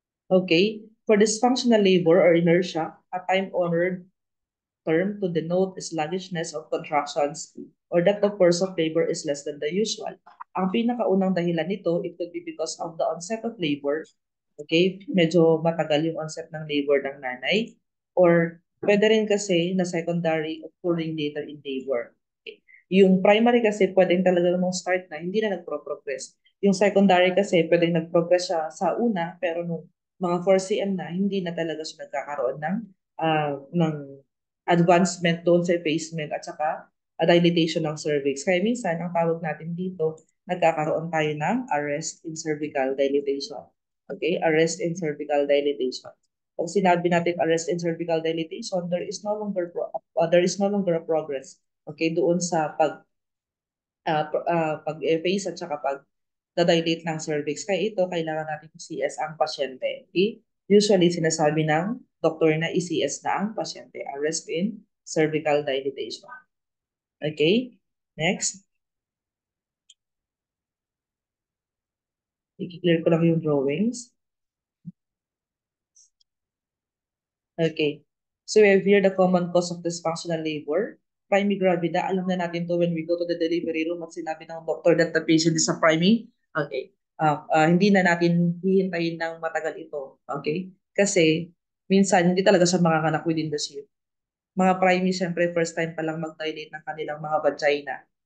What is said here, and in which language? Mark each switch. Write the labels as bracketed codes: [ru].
[en] Okay. For dysfunctional labor or inertia, a time-honored term to denote sluggishness of contractions or that the force of labor is less than the usual. [tl] Ang pinakaunang dahilan nito, [en] it could be because of the onset of labor. Okay? [tl] Medyo matagal yung onset ng labor ng nanay. [en] Or [tl] pwede rin kasi na [en] secondary occurring later in labor. [tl] Okay. Yung primary kasi pwedeng talaga nung start na, hindi na nagpro-progress. Yung secondary kasi pwedeng nag-progress siya sa una, pero nung mga 4cm na, hindi na talaga siya nagkakaroon ng advancement doon sa effacement at saka dilatation ng cervix. Kaya minsan, ang tawag natin dito, nagkakaroon tayo ng arrest in cervical dilatation. Okay? [en] Arrest in cervical dilatation. [tl] Pag sinabi natin [en] arrest in cervical dilatation, there is no longer a progress. Okay? [tl] Doon sa pag-efface at saka pag-dilate ng cervix. Kaya ito, kailangan natin i-CS ang pasyente. Okay? Usually, sinasabi ng doktor na i-CS na ang pasyente. [en] Arrest in cervical dilatation. Okay? Next. [tl] I-clear ko lang yung drawings. [en] Okay. So we have here the common cause of dysfunctional labor. Priming gravida, [tl] alam na natin to [en] when we go to the delivery room [tl] at sinabi ng doctor [en] that the patient is a priming. Okay. [tl] Hindi na natin hihintayin ng matagal ito. Okay? Kasi minsan hindi talaga siya makakanak [en] within the shift. [tl] Mga priming, syempre, first time pa lang mag-dilate ng kanilang mga vagina.